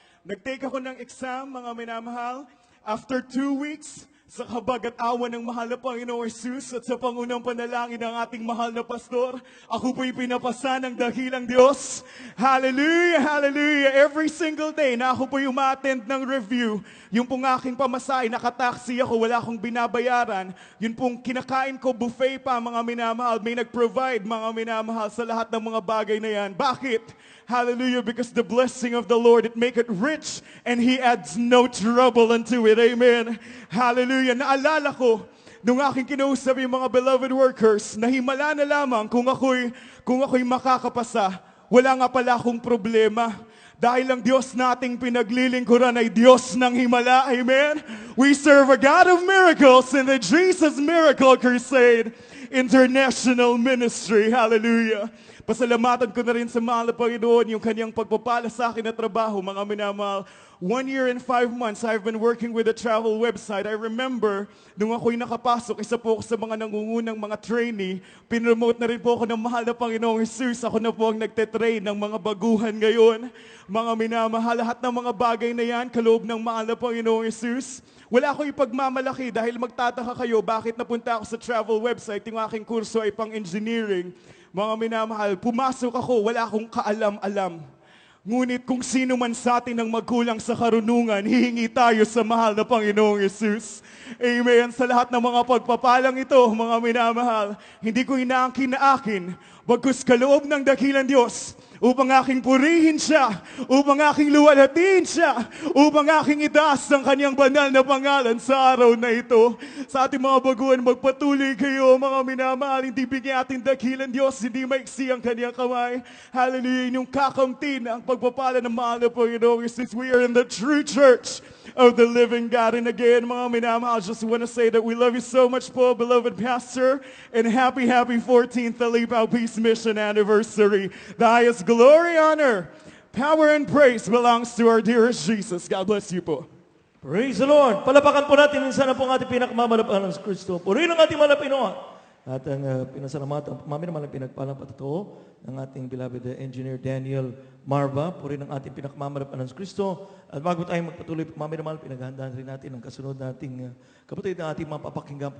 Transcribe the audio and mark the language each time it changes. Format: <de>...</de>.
<tl>Nag-take ako ng exam, mga minamahal.</tl> <en>After 2 weeks,</en> <tl>sa kabag at awa ng mahal na Panginoong Hesus at sa pangunang panalangin ng ating mahal na pastor, ako po'y pinapasa ng dakilang Diyos. Hallelujah, hallelujah.</tl> <en>Every single day</en> <tl>na ako po'y uma-attend ng review, yung pong aking pamasahe, nakataksi ako, wala akong binabayaran. Yun pong kinakain ko, buffet pa, mga minamahal. May nag-provide, mga minamahal, sa lahat ng mga bagay na yan. Bakit?</tl> <en>Hallelujah, because the blessing of the Lord, it make it rich and He adds no trouble unto it.</en> <tl>Amen. Hallelujah. Naalala ko, nung aking kinausap yung mga beloved workers, na himala na lamang kung ako'y makakapasa. Wala nga pala akong problema. Dahil ang Diyos nating pinaglilingkuran ay Diyos ng himala. Amen.</tl> <en>We serve a God of miracles in the Jesus Miracle Crusade International Ministry. Hallelujah.</en> <tl>Pasalamatan ko na rin sa mahal na Panginoon yung kanyang pagpapala sa akin na trabaho, mga minamahal.</tl> <en>1 year and 5 months, I've been working with a travel website. I remember,</en> <tl>nung ako'y nakapasok, isa po ako sa mga nangungunang mga trainee, pinromote na rin po ako ng mahal na Panginoong Jesus. Ako na po ang nagte-train ng mga baguhan ngayon. Mga minamahal, lahat ng mga bagay na yan, kaloob ng mahal na Panginoong Jesus. Wala akong ipagmamalaki dahil magtataka kayo bakit napunta ako sa travel website. Yung aking kurso ay pang-engineering. Mga minamahal, pumasok ako, wala akong kaalam-alam. Ngunit kung sino man sa atin ang magkulang sa karunungan, hihingi tayo sa mahal na Panginoong Yesus. Amen. Sa lahat ng mga pagpapalang ito, mga minamahal, hindi ko inaangkin na akin, bagkus kaloob ng dakilang Diyos, upang aking purihin siya, upang aking luwalhatiin siya, upang aking itaas ang kanyang banal na pangalan sa araw na ito. Sa ating mga baguhan, magpatuloy kayo, mga minamahal, hindi bigyan ating dakilang Diyos, hindi maiksi ang kanyang kamay. Hallelujah, inyong kakamtin ang pagpapala ng mahal na Panginoong Jesus.</tl> <en>We are in the true church of the living God. And again,</en> <tl>mga minamahal,</tl> <en>I just want to say that we love you so much po, beloved pastor, and happy 14th Alipaw Peace Mission anniversary. The highest glory, honor, power, and praise belongs to our dearest Jesus. God bless you po. Praise the Lord.</en> <tl>Palapakan po natin minsan na po ang ating pinakamamalapaan ng Kristo. Purihin ang ating malapinoan. At ang pinasalamatan, mami naman ang pinagpalang patotoo ng ating beloved engineer Daniel Marva. Purihin ang ating pinakamamalapaan ng Kristo. At bago tayo magpatuloy, mami naman, pinaghahandaan rin natin ang kasunod nating kapatid na ating mapapakinggan.</tl>